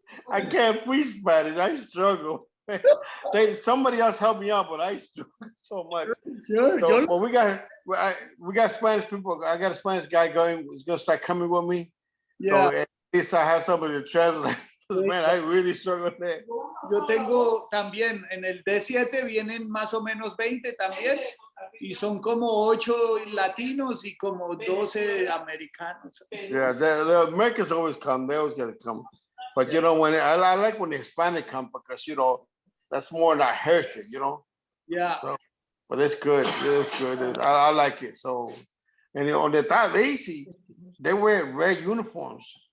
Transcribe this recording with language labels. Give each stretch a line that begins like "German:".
English: I can't preach Spanish. I struggle. Somebody else helped me out, but I struggle so much. Sure. So, well, we got Spanish people. I got a Spanish guy going. He's gonna start coming with me. Yeah. So at least I have somebody to translate. Man, I really struggle with that.
Spanish: Yo tengo también en el D7 vienen más o menos 20 también y son como 8 latinos y como 12 americanos.
English: Yeah, the Americans always come. They always get to come. But you know, when I like when the Hispanic come because you know that's more in our heritage, you know. Yeah. So, but it's good. It's good. I like it. So, and on the top, they wear red uniforms.